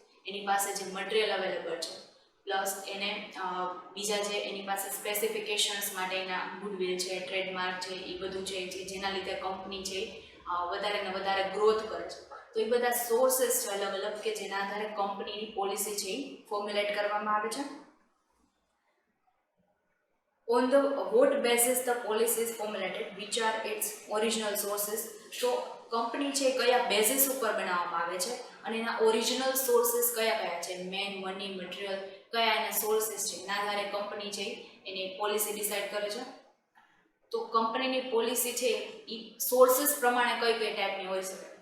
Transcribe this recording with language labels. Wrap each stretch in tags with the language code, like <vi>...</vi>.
<gu>એની પાસે જે material available છે, પ્લસ એને બીજા જે એની પાસે સ્પેસિફિકેશન્સ માટે એના ગુડવિલ છે, ટ્રેડમાર્ક છે, એ બધું છે જેના લીધે કંપની છે વધારે ને વધારે ગ્રોથ કરે છે. તો એ બધા સોર્सेस છે અલગ અલગ કે જેના આધારે કંપનીની પોલિસી છે ફોર્મ્યુલેટ કરવામાં આવે છે.</gu> <en>On the what basis the policy is formulated, which are its original sources.</en> <gu>તો કંપની છે કયા બેઝિસ ઉપર બનાવવામાં આવે છે અને એના ઓરિજિનલ સોર્સિસ કયા કયા છે, મેન, મની, મટીરિયલ, કયા એના સોર્સિસ છે એના આધારે કંપની છે એની પોલિસી ડિસાઇડ કરે છે. તો કંપનીની પોલિસી છે એ સોર્સિસ પ્રમાણે કઈ કઈ ટાઈપની હોઈ શકે?</gu>